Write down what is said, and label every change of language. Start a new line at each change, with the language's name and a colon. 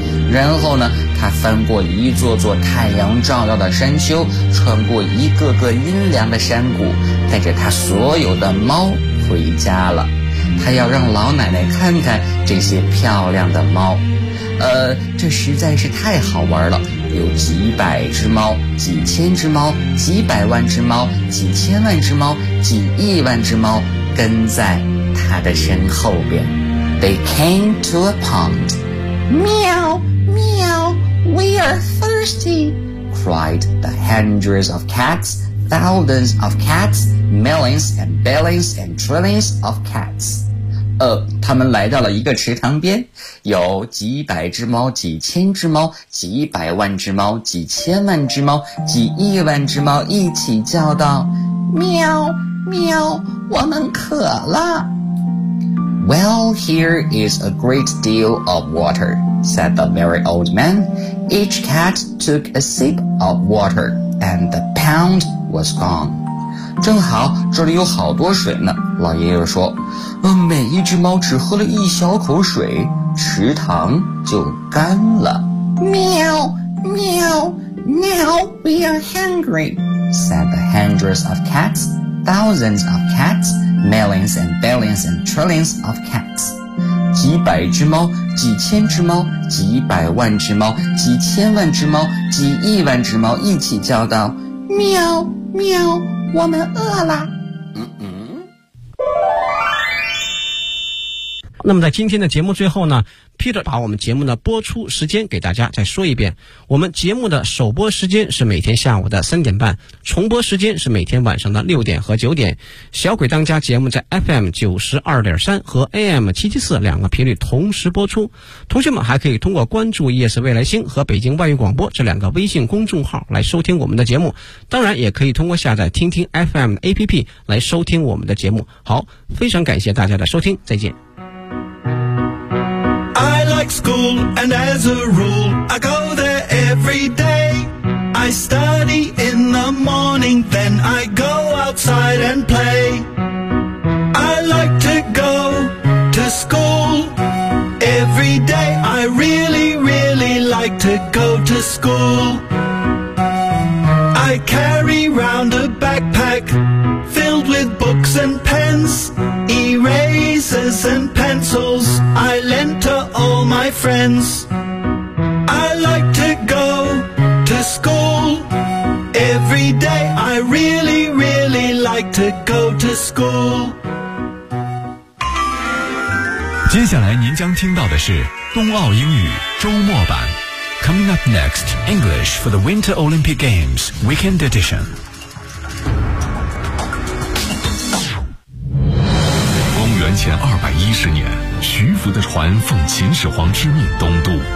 Chinese: 然后呢，他翻过一座座太阳照耀的山丘，穿过一个个阴凉的山谷，带着他所有的猫回家了。他要让老奶奶看看这些漂亮的猫。这实在是太好玩了，有几百只猫，几千只猫，几百万只猫，几千万只猫，几亿万只猫跟在他的身后边。
English: They came to a pond. 喵喵， we are thirsty, cried the hundreds of cats, thousands of cats, millions and billions and trillions of cats.
Chinese: 他们来到了一个池塘边，有几百只猫，几千只猫，几百万只猫，几千万只猫，几亿万只猫一起叫道，喵喵，我们渴了。
English: Well, here is a great deal of water, said the very old man. Each cat took a sip of water, and the pound was gone.
Chinese: 正好这里有好多水呢，老爷爷说，每一只猫只喝了一小口水，池塘就干了。
English: 喵喵， now we are hungry, said the hundreds of cats, thousands of cats, millions and billions and trillions of cats.
Chinese: 几百只猫，几千只猫，几百万只猫，几千万只猫，几亿万只猫一起叫道，喵喵，我们饿啦。那么在今天的节目最后呢， Peter 把我们节目的播出时间给大家再说一遍，我们节目的首播时间是每天下午的3:30，重播时间是每天晚上的6:00和9:00，小鬼当家节目在 FM92.3 和 AM774 两个频率同时播出，同学们还可以通过关注 ES 未来星和北京外语广播这两个微信公众号来收听我们的节目，当然也可以通过下载听听 FM 的 APP 来收听我们的节目。好，非常感谢大家的收听，再见。
English: Thank you. like school, and as a rule, I go there every day. I study in the morning, then I go outside and play. I like to go to school every day. I really, really like to go to school. I carry round a backpack filled with books and pens, erasers and pencils I lent to all my friends. I like to go to school every day. I really, really like to go to school.
Chinese: 接下来您将听到的是冬奥英语周末版。
English: Coming up next, English for the Winter Olympic Games, Weekend Edition.
Chinese: Gong Yuan Qian 210年，徐福的船奉秦始皇之命东渡。